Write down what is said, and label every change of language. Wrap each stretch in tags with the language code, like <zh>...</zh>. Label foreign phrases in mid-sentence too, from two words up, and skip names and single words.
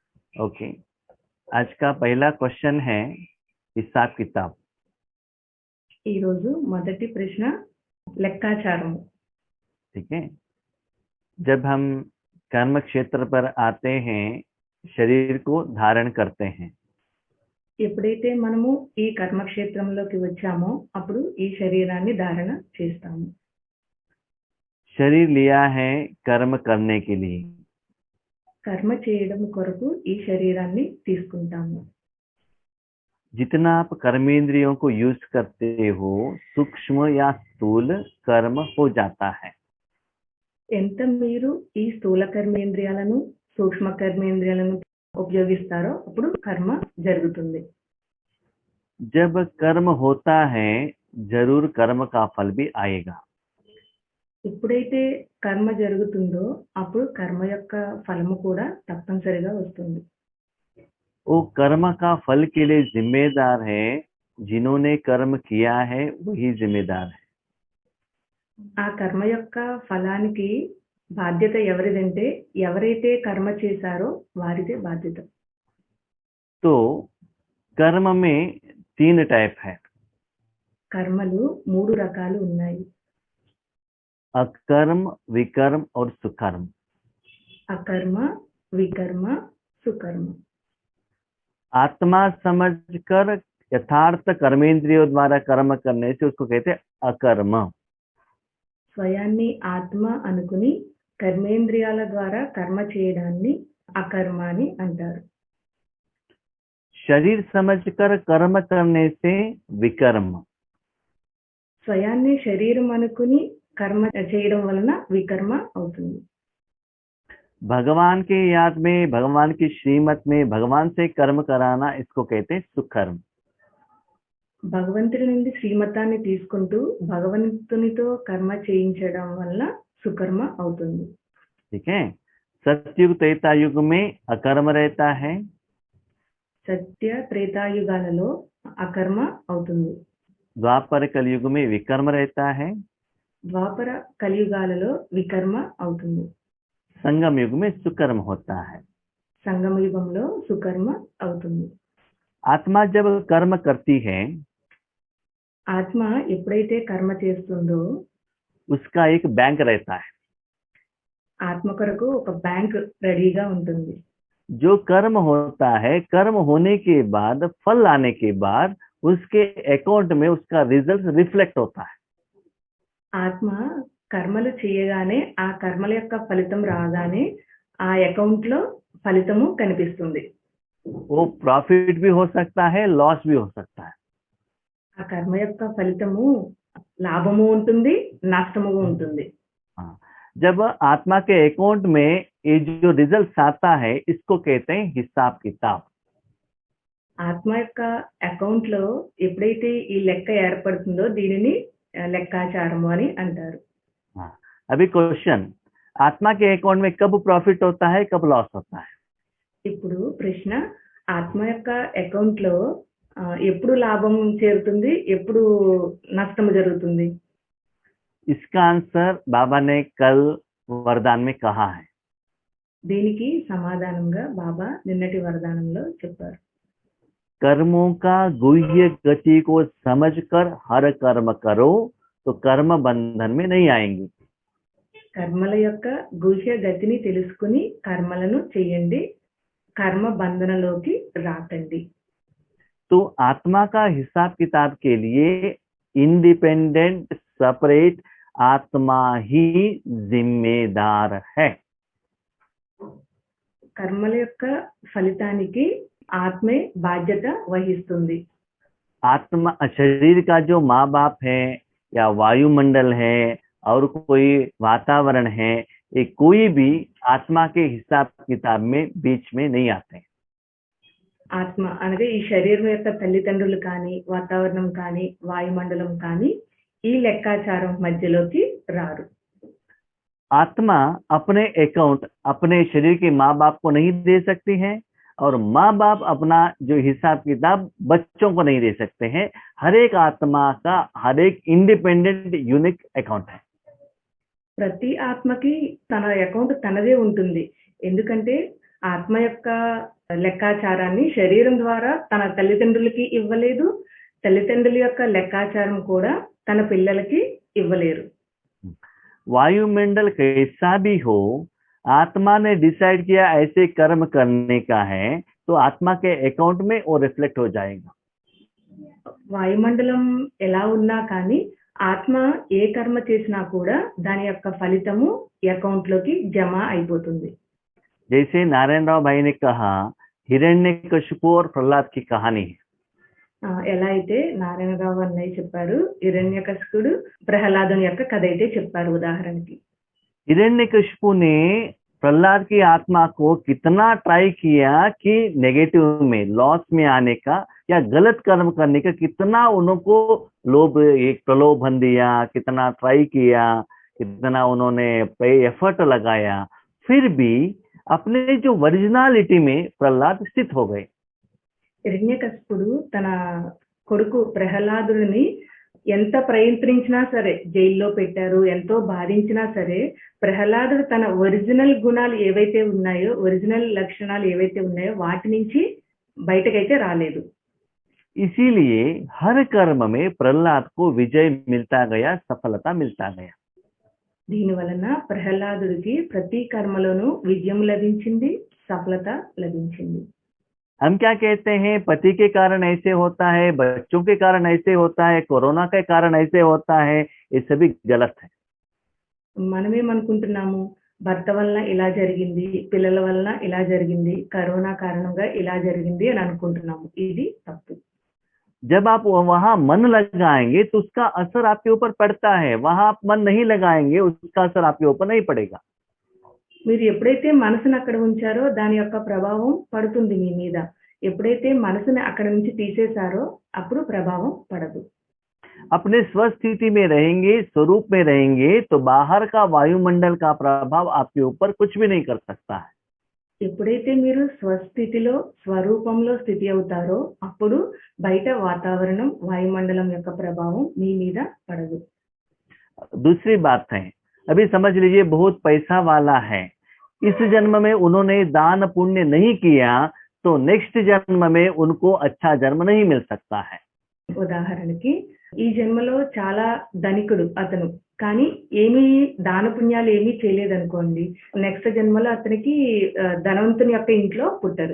<hi>ओके, आज का पहला क्वेश्चन है हिसाब किताब।</hi> <te>ఈ రోజు మొదటి ప్రశ్న లెక్కాచారం।</te> <hi>ठीक है, जब हम कर्म क्षेत्र पर आते हैं शरीर को धारण करते हैं।</hi> <te>ఎప్పుడైతే మనము ఈ కర్మక్షేత్రంలోకి వచ్చామో అప్పుడు ఈ శరీరాన్ని ధారణ చేస్తాము।</te> <hi>शरीर लिया है कर्म करने के लिए।</hi> <te>కర్మ చేయడం కొరకు ఈ శరీరాన్ని తీసుకుంటాము।</te> <hi>जितना आप कर्मेंद्रियों को यूज करते हो सूक्ष्म या स्थूल कर्म हो जाता है।</hi> <te>ఎంత మీరు ఈ స్థూల కర్మేంద్రియాలను సూక్ష్మ కర్మేంద్రియాలను ఉపయోగిస్తారో అప్పుడు కర్మ జరుగుతుంది।</te> <hi>जब कर्म होता है जरूर कर्म का फल भी आएगा।</hi> <te>ఎప్పుడైతే కర్మ జరుగుతుందో అప్పుడు కర్మ యొక్క ఫలము కూడా తప్పనిసరిగా వస్తుంది।</te> <hi>वो कर्म का फल के लिए जिम्मेदार है, जिन्होंने कर्म किया है वही जिम्मेदार है।</hi> <te>ఆ కర్మ యొక్క ఫలానికి బాధ్యత ఎవరిదంటే ఎవరైతే కర్మ చేశారో వారిదే బాధ్యత।</te> <hi>तो कर्म में 3 टाइप है।</hi> <te>కర్మలు 3 రకాలు ఉన్నాయి।</te> <hi>अकर्म, विकर्म और सुकर्म।</hi> <te>అకర్మ, వికర్మ, సుకర్మ।</te> <hi>आत्मा समझकर यथार्थ कर्मेंद्रियों द्वारा कर्म करने से उसको कहते हैं अकर्म।</hi> <te>స్వయాన్ని ఆత్మ అనుకుని కర్మేంద్రియాల ద్వారా కర్మ చేయడాన్ని అకర్మ అని అంటారు।</te> <hi>शरीर समझकर कर्म करने से विकर्म।</hi> <te>స్వయాన్ని శరీరం అనుకుని కర్మ చేయడం వలన వికర్మ అవుతుంది।</te> <hi>भगवान के याद में, भगवान की श्रीमत में भगवान से कर्म कराना, इसको कहते हैं सुकर्म।</hi> <te>భగవంతుడి నుండి శ్రీమతాన్ని తీసుకుంటూ భగవంతునితో కర్మ చేయించడం వల్ల సుకర్మ అవుతుంది।</te> <hi>ठीक है, सतयुग त्रेता युग में अकर्म रहता है।</hi> <te>సత్య త్రేతాయుగాలలో అకర్మ అవుతుంది।</te> <hi>द्वापर कलयुग में विकर्म रहता है।</hi> <te>ద్వాపర కలియుగాలలో వికర్మ అవుతుంది।</te> <hi>संगम युग में सुकर्म होता है।</hi> <te>సంగమ యుగంలో సుకర్మ అవుతుంది।</te> <hi>आत्मा जब कर्म करती है</hi> <te>ఆత్మ ఎప్పుడైతే కర్మ చేస్తుందో</te> <hi>उसका एक बैंक रहता है।</hi> <te>ఆత్మ కొరకు ఒక బ్యాంక్ రెడీగా ఉంటుంది।</te> <hi>जो कर्म होता है, कर्म होने के बाद, फल आने के बाद उसके अकाउंट में उसका</hi> <en>result reflect</en> <hi>होता है।</hi> <te>ఆత్మ కర్మలు చేయగానే ఆ కర్మల యొక్క ఫలితం రాగానే ఆ అకౌంట్ లో ఫలితము కనిపిస్తుంది।</te> <hi>वो प्रॉफिट भी हो सकता है, लॉस भी हो सकता है।</hi> <te>ఆ కర్మ యొక్క ఫలితము లాభము ఉంటుంది, నష్టము ఉంటుంది।</te> <hi>हाँ, जब आत्मा के अकाउंट में ये जो रिजल्ट आता है इसको कहते हैं हिसाब किताब।</hi> <te>ఆత్మ యొక్క అకౌంట్ లో ఎప్పుడైతే ఈ లెక్క ఏర్పడుతుందో దీనిని లెక్కాచారము అని అంటారు।</te> <hi>हाँ, अभी क्वेश्चन, आत्मा के अकाउंट में कब प्रॉफिट होता है, कब लॉस होता है?</hi> <te>ఇప్పుడు ప్రశ్న, ఆత్మ యొక్క అకౌంట్ లో ఎప్పుడు లాభం చేరుతుంది, ఎప్పుడు నష్టము జరుగుతుంది?</te> <hi>इसका आंसर बाबा ने कल वरदान में कहा है।</hi> <te>దీనికి సమాధానంగా బాబా నిన్నటి వరదానంలో చెప్పారు।</te> <hi>कर्मों का गुह्य गति को समझकर हर कर्म करो तो कर्म बंधन में नहीं आएंगे।</hi> <te>కర్మల యొక్క గుహ్య గతిని తెలుసుకుని కర్మలను చేయండి, కర్మ బంధనలోకి రాకండి।</te> <hi>तो आत्मा का हिसाब किताब के लिए</hi> <en>independent separate</en> <hi>आत्मा ही जिम्मेदार है।</hi> <te>కర్మల యొక్క ఫలితానికి ఆత్మే బాధ్యత వహిస్తుంది।</te> <hi>आत्मा शरीर का जो माँ बाप है या वायुमंडल है और कोई वातावरण है, ये कोई भी आत्मा के हिसाब किताब में बीच में नहीं आते।</hi> <te>ఆత్మ అనగా ఈ శరీరం యొక్క తల్లిదండ్రులు కానీ వాతావరణం కానీ వాయుమండలం కానీ ఈ లెక్కాచారం మధ్యలోకి రారు।</te> <hi>आत्मा अपने अकाउंट अपने शरीर के माँ बाप को नहीं दे सकती है और माँ बाप अपना जो हिसाब किताब बच्चों को नहीं दे सकते हैं। हर एक आत्मा का हर एक</hi> <en>independent unique account</en> <hi>है।</hi> <te>ప్రతి ఆత్మకి తన అకౌంట్ తనదే ఉంటుంది। ఎందుకంటే ఆత్మ యొక్క లెక్కాచారాన్ని శరీరం ద్వారా తన తల్లిదండ్రులకి ఇవ్వలేదు. తల్లిదండ్రుల యొక్క లెక్కాచారం కూడా తన పిల్లలకి ఇవ్వలేరు.</te> <hi>वायुमंडल कैसा भी हो, आत्मा ने डिसाइड किया ऐसे कर्म करने का है, तो आत्मा के अकाउंट में वो रिफ्लेक्ट हो जाएगा.</hi> <te>వాయుమండలం ఎలా ఉన్నా కానీ ఆత్మ ఏ కర్మ చేసినా కూడా దాని యొక్క ఫలితము అకౌంట్ లోకి జమ అయిపోతుంది.</te> <hi>जैसे नारायण राव भाई ने कहा, हिरण्यकशिपु और प्रहलाद की कहानी है.</hi> <te>ఎలా అయితే నారాయణరావు అన్నయ్య చెప్పారు, హిరణ్యకశిపుడు ప్రహ్లాదుని యొక్క కథ అయితే చెప్పారు ఉదాహరణకి.</te> <hi>हिरण्यकशिपु ने प्रहलाद की आत्मा को कितना ट्राई किया कि नेगेटिव में, लॉस में आने का या गलत कर्म करने का कितना उनको लोभ, एक प्रलोभन दिया, कितना ट्राई किया, कितना उन्होंने एफर्ट लगाया, फिर भी अपने जो ओरिजिनलिटी में प्रहलाद स्थित हो गए.</hi> <te>హిరణ్యకశిపుడు తన కొడుకు ప్రహ్లాదుని ఎంత ప్రయత్నించినా సరే, జైల్లో పెట్టారు, ఎంతో బాధించినా సరే, ప్రహ్లాదుడు తన ఒరిజినల్ గుణాలు ఏవైతే ఉన్నాయో, ఒరిజినల్ లక్షణాలు ఏవైతే ఉన్నాయో వాటి నుంచి బయటకైతే రాలేదు.</te> <hi>इसीलिए हर कर्म में प्रहलाद को विजय मिलता गया, सफलता मिलता गया.</hi> <te>దీని వలన ప్రహ్లాదుడికి ప్రతి కర్మలోనూ విజయం లభించింది, సఫలత లభించింది.</te> <hi>हम क्या कहते हैं, पति के कारण ऐसे होता है, बच्चों के कारण ऐसे होता है, कोरोना के कारण ऐसे होता है, ये सभी गलत है.</hi> <te>మనమేమనుకుంటున్నాము, భర్త వలన ఇలా జరిగింది, పిల్లల వలన ఇలా జరిగింది, కరోనా కారణంగా ఇలా జరిగింది అని అనుకుంటున్నాము. ఇది తప్పు.</te> <hi>जब आप वहां मन लगाएंगे तो उसका असर आपके ऊपर पड़ता है, वहां आप मन नहीं लगाएंगे उसका असर आपके ऊपर नहीं पड़ेगा.</hi> <te>మీరు ఎప్పుడైతే మనసును అక్కడ ఉంచారో దాని యొక్క ప్రభావం పడుతుంది మీ మీద. ఎప్పుడైతే మనసుని అక్కడ నుంచి తీసేశారో అప్పుడు ప్రభావం పడదు.</te> <hi>अपने स्वस्थिति में रहेंगे, स्वरूप में रहेंगे, तो बाहर का वायुमंडल का प्रभाव आपके ऊपर कुछ भी नहीं कर सकता है.</hi> <te>ఎప్పుడైతే మీరు స్వస్థితిలో, స్వరూపంలో స్థితి అవుతారో అప్పుడు బయట వాతావరణం, వాయుమండలం యొక్క ప్రభావం మీ మీద పడదు.</te> <hi>दूसरी बात है, अभी समझ लीजिए बहुत पैसा वाला है, इस जन्म में उन्होंने दान पुण्य नहीं किया, तो नेक्स्ट जन्म में उनको अच्छा जन्म नहीं मिल सकता है.</hi> <te>ఉదాహరణకి ఈ జన్మలో చాలా ధనికుడు అతను, కానీ ఏమీ దాన పుణ్యాలు ఏమీ చేయలేదనుకోండి, నెక్స్ట్ జన్మలో అతనికి ధనవంతుని యొక్క ఇంట్లో పుట్టరు.</te>